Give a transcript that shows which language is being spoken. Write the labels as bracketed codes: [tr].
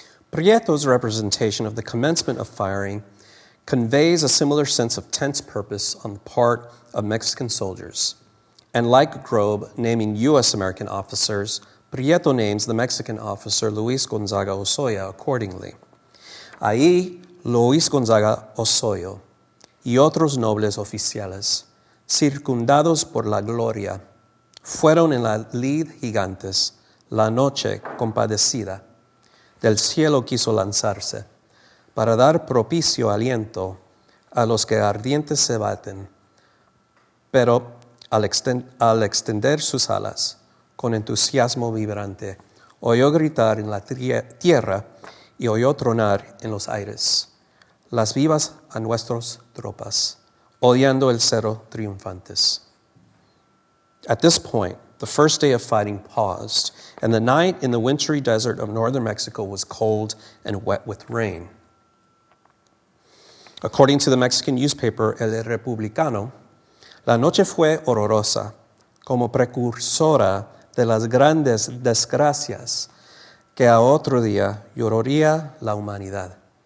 [en] Prieto's representation of the commencement of firing conveys a similar sense of tense purpose on the part of Mexican soldiers. And like Grove naming U.S. American officers, Prieto names the Mexican officer Luis Gonzaga Osoyo accordingly. [es] Ahí, Luis Gonzaga Osoyo y otros nobles oficiales, circundados por la gloria, fueron en la lid gigantes, la noche compadecida, del cielo quiso lanzarse, para dar propicio aliento a los que ardientes se baten, pero al extender sus alas, con entusiasmo vibrante, oyó gritar en la tierra y oyó tronar en los aires. Las vivas a nuestras tropas, odiando el cero triunfantes. [en] At this point, the first day of fighting paused, and the night in the wintry desert of northern Mexico was cold and wet with rain. According to the Mexican newspaper El Republicano, [es] la noche fue horrorosa, como precursora de las grandes desgracias que a otro día lloraría la humanidad.